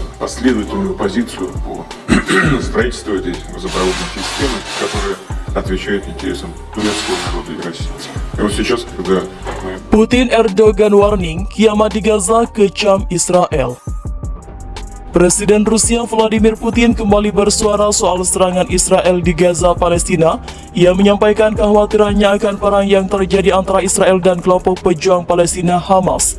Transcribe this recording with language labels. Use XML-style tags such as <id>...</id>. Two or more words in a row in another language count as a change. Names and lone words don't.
<ru>последовательную позицию по строительству этой газопроводной системы, которая отвечает интересам турецкого народа и России. И вот сейчас, когда мы...</ru> <id>Putin Erdogan warning, kiamat di Gaza kecam Israel. Presiden Rusia Vladimir Putin kembali bersuara soal serangan Israel di Gaza, Palestina. Ia menyampaikan kekhawatirannya akan perang yang terjadi antara Israel dan kelompok pejuang Palestina Hamas.</id>